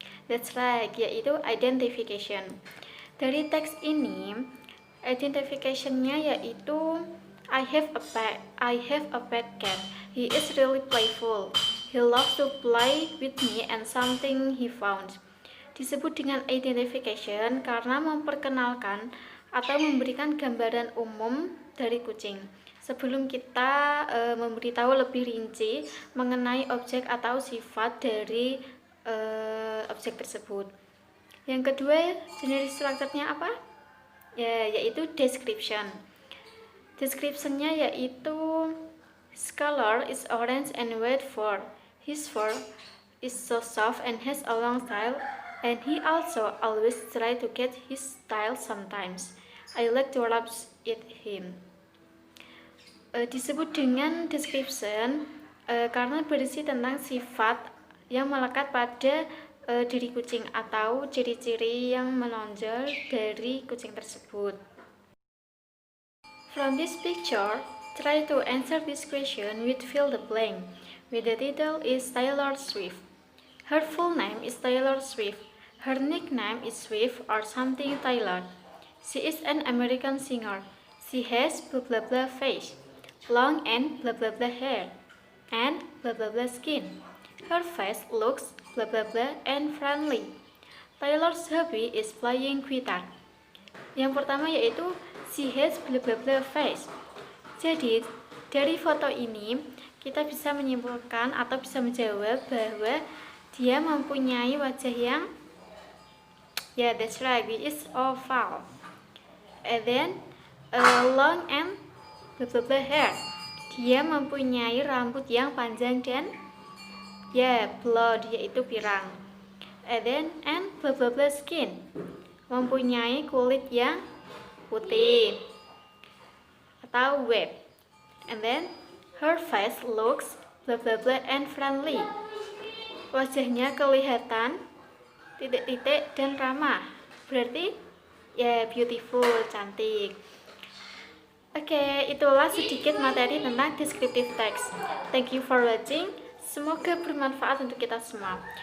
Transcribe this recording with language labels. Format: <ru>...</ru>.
<en>That's right, yaitu identification.</en> <id>Dari teks ini, identification-nya yaitu</id> <en>I have a pet cat. He is really playful. He loves to play with me and something he found.</en> <id>Disebut dengan identification karena memperkenalkan atau memberikan gambaran umum dari kucing. Sebelum kita memberitahu lebih rinci mengenai objek atau sifat dari objek tersebut. Yang kedua, jenis strukturnya apa? Yaitu description. Description-nya yaitu</id> <en>his color is orange and white fur. His fur is so soft and has a long tail, and he also always try to get his tail sometimes. I like to rub it him.</en> <id>Disebut dengan description karena berisi tentang sifat yang melekat pada diri kucing atau ciri-ciri yang menonjol dari kucing tersebut.</id> <en>From this picture, try to answer this question with fill the blank. With the title is Taylor Swift. Her full name is Taylor Swift. Her nickname is Swift or something Taylor. She is an American singer. She has blah blah blah face, long and blah blah blah hair, and blah blah blah skin. Her face looks blah blah blah and friendly. Taylor's hobby is playing guitar.</en> <id>Yang pertama yaitu</id> <en>she has blah blah blah face.</en> <id>Jadi dari foto ini kita bisa menyimpulkan atau bisa menjawab bahwa dia mempunyai wajah yang</id> <en>that's right, it is oval. And then long and blah blah blah hair.</en> <id>Dia mempunyai rambut yang panjang dan blonde, yaitu pirang.</id> <en>And then blah blah blah skin.</en> <id>Mempunyai kulit yang putih atau wet.</id> <en>And then her face looks blah blah blah and friendly.</en> <id>Wajahnya kelihatan titik-titik dan ramah. Berarti beautiful, cantik. Oke, itulah sedikit materi tentang descriptive text.</id> <en>Thank you for watching.</en> <id>Semoga bermanfaat untuk kita semua.</id>